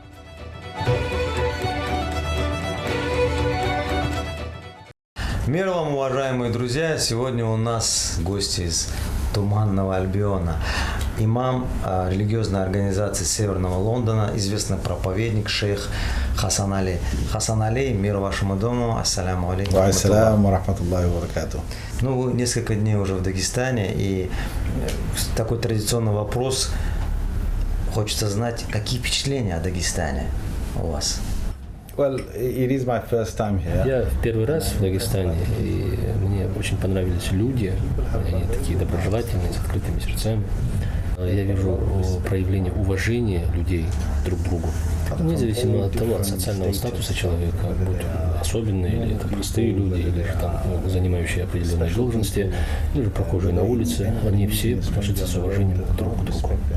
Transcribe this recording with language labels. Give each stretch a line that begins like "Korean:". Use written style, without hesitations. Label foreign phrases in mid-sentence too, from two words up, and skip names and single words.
Russian: Мир вам, уважаемые друзья! Сегодня у нас гости из Туманного Альбиона. Имам религиозной организации Северного Лондона, известный проповедник шейх Хасан Али. Хасан Али, мир вашему дому.
Arabic: السلام عليكم. والسلام رحمة الله وبركاته.
Russian: Ну, вы несколько дней уже в Дагестане, и такой традиционный вопрос. Хочется знать, какие впечатления о Дагестане у вас?
English: Well, it is my first time here.
Russian: Я в первый раз в Дагестане, и мне очень понравились люди. Они такие доброжелательные, с открытыми сердцами. Я вижу проявление уважения людей друг к другу. Независимо от того, от социального статуса человека, будь особенные, или это простые люди, или же там занимающие определенные должности, или же прохожие на улице, они все относятся с уважением друг к другу.